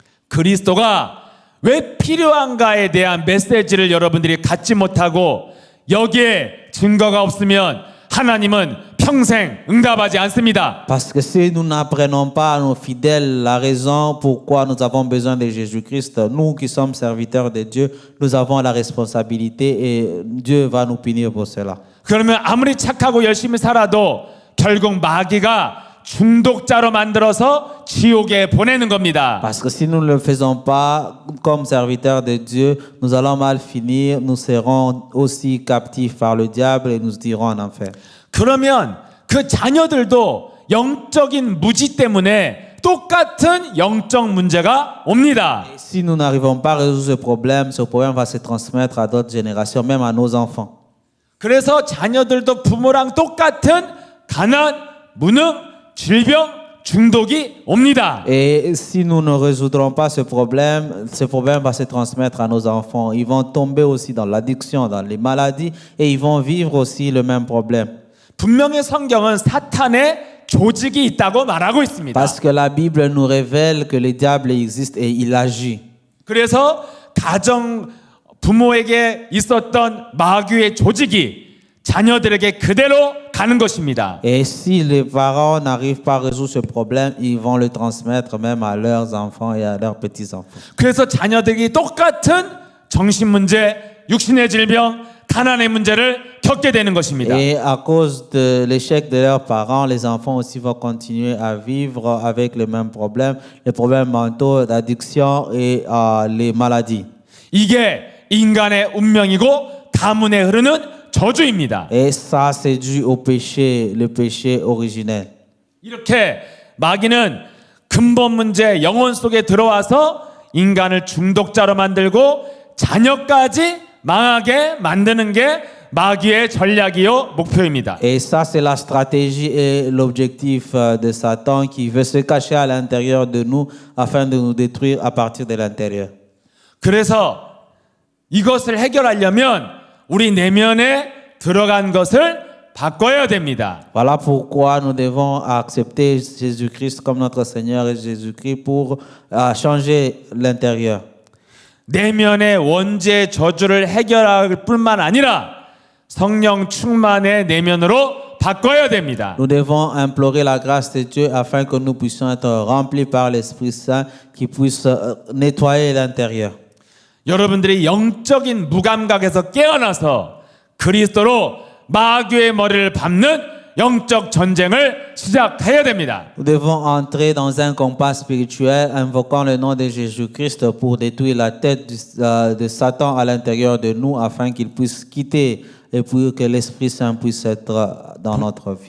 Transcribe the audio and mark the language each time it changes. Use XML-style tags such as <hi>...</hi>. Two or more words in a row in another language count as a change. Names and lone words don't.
<ko>그리스도가 왜 필요한가에 대한 메시지를 여러분들이 갖지 못하고 여기에 증거가 없으면 하나님은 평생 응답하지 않습니다.</ko> <fr>Parce que si nous n'apprenons pas à nos fidèles la raison pourquoi nous avons besoin de Jésus-Christ, nous qui sommes serviteurs de Dieu, nous avons la responsabilité et Dieu va nous punir pour cela.</fr> <ko>그러면 아무리 착하고 열심히 살아도 결국 마귀가 중독자로 만들어서 지옥에 보내는 겁니다.</ko> <fr>Parce que si nous ne le faisons pas comme serviteurs de Dieu, nous allons mal finir, nous serons aussi captifs par le diable et nous irons en enfer.</fr> <ko>그러면 그 자녀들도 영적인 무지 때문에 똑같은 영적 문제가 옵니다.</ko> <fr>Si nous n'arrivons pas à résoudre ce problème va se transmettre à d'autres générations, même à nos enfants.</fr> <ko>그래서 자녀들도 부모랑 똑같은 가난, 무능, 질병, 중독이 옵니다.</ko> <fr>Et si nous ne résoudrons pas ce problème va se transmettre à nos enfants. Ils vont tomber aussi dans l'addiction, dans les maladies, et ils vont vivre aussi le même problème.</fr> <ko>분명히 성경은 사탄의 조직이 있다고 말하고 있습니다.</ko> <fr>Parce que la Bible nous révèle que le diable existe et il agit.</fr> <ko>그래서 가정 부모에게 있었던 마귀의 조직이 자녀들에게 그대로 가는 것입니다.</ko> <fr>Et si les parents n'arrivent pas à résoudre ce problème, ils vont le transmettre même à leurs enfants et à leurs petits-enfants.</fr> <ko>그래서 자녀들이 똑같은 정신 문제, 육신의 질병, 가난의 문제를 겪게 되는 것입니다.</ko> <fr>Et à cause de l'échec de leurs parents, les enfants aussi vont continuer à vivre avec les mêmes problèmes, les problèmes mentaux, d'addiction et les maladies.</fr> <ko>이게 인간의 운명이고 가문에 흐르는 저주입니다.</ko> <fr>Et ça, c'est dû au péché, le péché originel.</fr> <ko>이렇게 마귀는 근본 문제, 영혼 속에 들어와서 인간을 중독자로 만들고 자녀까지 망하게 만드는 게 마귀의 전략이요 목표입니다.</ko> <fr>Et ça, c'est la stratégie et l'objectif de Satan qui veut se cacher à l'intérieur de nous afin de nous détruire à partir de l'intérieur.</fr> <ko>그래서 이것을 해결하려면 우리 내면에 들어간 것을 바꿔야 됩니다.</ko> <fr>Voilà pourquoi nous devons accepter Jésus-Christ comme notre Seigneur et Jésus-Christ pour changer l'intérieur.</fr> <ko>내면의 원죄 저주를 해결할 뿐만 아니라 성령 충만의 내면으로 바꿔야 됩니다.</ko> <fr>Nous devons implorer la grâce de Dieu afin que nous puissions être remplis par l'Esprit Saint qui puisse nettoyer l'intérieur.</fr> <ko>여러분들이 영적인 무감각에서 깨어나서 그리스도로 마귀의 머리를 밟는 영적 전쟁을 시작해야 됩니다.</ko> <fr>Nous devons entrer dans un combat spirituel invoquant le nom de Jésus-Christ pour détruire la tête de Satan à l'intérieur de nous afin qu'il puisse quitter et pour que l'Esprit Saint puisse être dans notre vie.</fr>